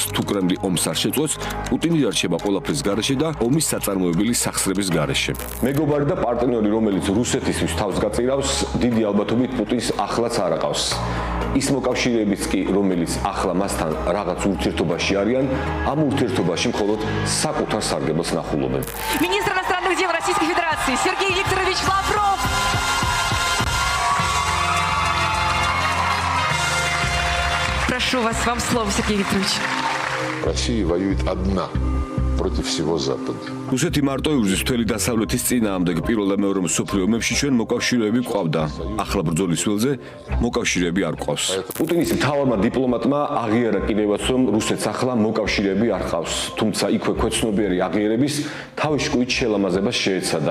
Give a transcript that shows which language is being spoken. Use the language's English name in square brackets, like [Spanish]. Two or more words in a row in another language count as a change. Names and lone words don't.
[Georgian] თუ კრემლი ომს არ შეწყვეტს, პუტინი დარჩება ყველაფრის გარეშე და ომის საწარმოებელი სახსრების გარეშე. მეგობარი და პარტნიორი, რომელიც რუსეთისთვის თავს გაწირავს, დიდი ალბათობით პუტინს ახლაც არ აყავს. ის მოკავშირეებიც კი, რომელიც ახლა მასთან რაღაც ურთიერთობაში არიან, ამ ურთიერთობაში მხოლოდ საკუთარ სარგებელს ნახულობენ. [Russian] Министр иностранных дел Российской Федерации Сергей Викторович Лавров. Прошу вас, вам слово, Сергей Викторович. Россия воюет одна против всего Запада. [Georgian] რუსეთი მარტო იბრძვის მთელი დასავლეთის წინააღმდეგ. პირველ და მეორე მსოფლიო ომებში ჩვენ მოკავშირეები გვყავდა. ახლა ბრძოლის ველზე მოკავშირეები არ ყავს. პუტინის მთავარმა დიპლომატმა აღიარა კიდევაც, რომ რუსეთს ახლა მოკავშირეები არ ყავს. თუმცა იქვე ქვეცნობიერი აღიარების თავის შკუით შელამაზებას შეეცადა.